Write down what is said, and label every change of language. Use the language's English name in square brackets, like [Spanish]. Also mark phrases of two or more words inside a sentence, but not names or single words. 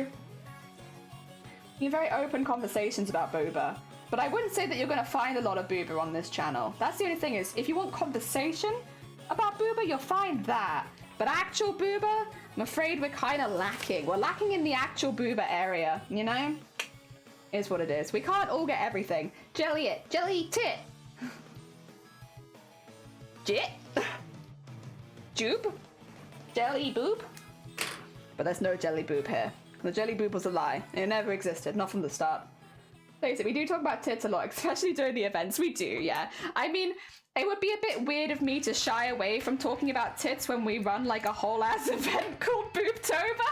[English] You have very open conversations about booba, but I wouldn't say that you're going to find a lot of booba on this channel. That's the only thing is, if you want conversation about booba, you'll find that. But actual booba, I'm afraid we're kind of lacking. We're lacking in the actual booba area, you know? Is what it is. We can't all get everything. Jelly tit. Jit. Joob. Jelly boob. But there's no jelly boob here. The jelly boob was a lie. It never existed, not from the start. Basically, we do talk about tits a lot, especially during the events. We do, yeah. I mean, it would be a bit weird of me to shy away from talking about tits when we run like a whole ass event called Boobtober.